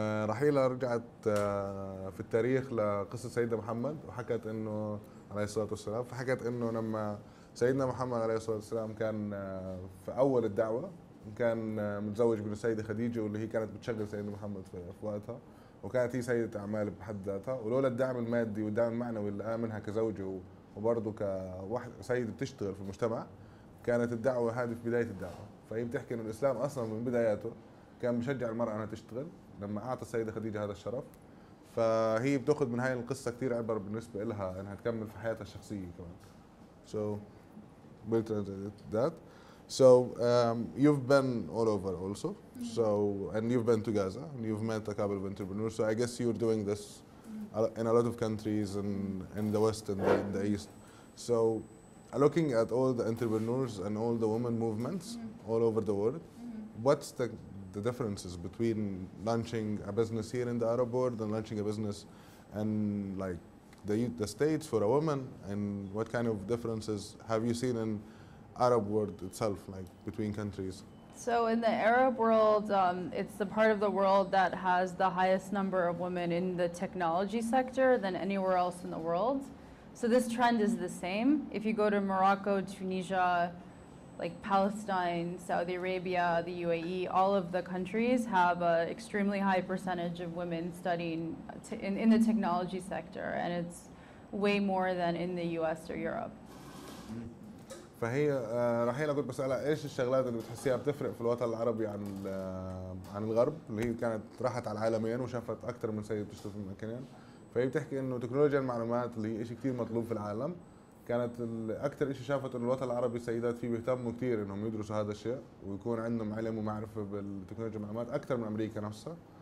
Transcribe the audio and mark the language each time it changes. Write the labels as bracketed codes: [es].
[ar] رحيلة رجعت في التاريخ لقصة سيدنا محمد، وحكت انه عليه الصلاة والسلام، فحكت انه لما سيدنا محمد عليه الصلاة والسلام كان في اول الدعوة كان متزوج من السيدة خديجة، واللي هي كانت بتشغل سيدنا محمد في وقتها، وكانت هي سيدة اعمال بحد ذاتها، ولولا الدعم المادي والدعم المعنوي اللي قام منها كزوجة وبرضه كواحد سيدة بتشتغل في المجتمع، كانت الدعوة هذه في بداية الدعوة. فهي بتحكي انه الاسلام اصلا من بداياته كان بشجع المرأة انها تشتغل لما اعطى السيده خديجه هذا الشرف. فهي بتاخذ من هاي القصه كثير عبر بالنسبه لها انها تكمل في حياتها الشخصيه كمان. [en] So we'll translate that. So you've been all over also. So and you've been to Gaza and you've met a couple of entrepreneurs. So I guess you're doing this in a lot of countries in the West and in the East. So looking at all the entrepreneurs and all the women movements all over the world, what's the differences between launching a business here in the Arab world and launching a business in like the States for a woman, and what kind of differences have you seen in Arab world itself, like between countries? So in the Arab world, it's the part of the world that has the highest number of women in the technology sector than anywhere else in the world. So this trend is the same. If you go to Morocco, Tunisia, like Palestine, Saudi Arabia, the UAE, all of the countries have an extremely high percentage of women studying in the technology sector, and it's way more than in the US or Europe. [ar] فهي رحيلة كنت بسألها ايش الشغلات اللي بتحسيها بتفرق في الوطن العربي عن الغرب، اللي هي كانت راحت على العالمين وشافت اكثر من سيدة بتشتغل في المكانين. فهي بتحكي انه تكنولوجيا المعلومات اللي هي شيء كثير مطلوب في العالم، كانت اكثر شيء شافت انه الوطن العربي السيدات فيه بيهتموا كثير انهم يدرسوا هذا الشيء ويكون عندهم علم ومعرفه بالتكنولوجيا المعلومات اكثر من امريكا نفسها.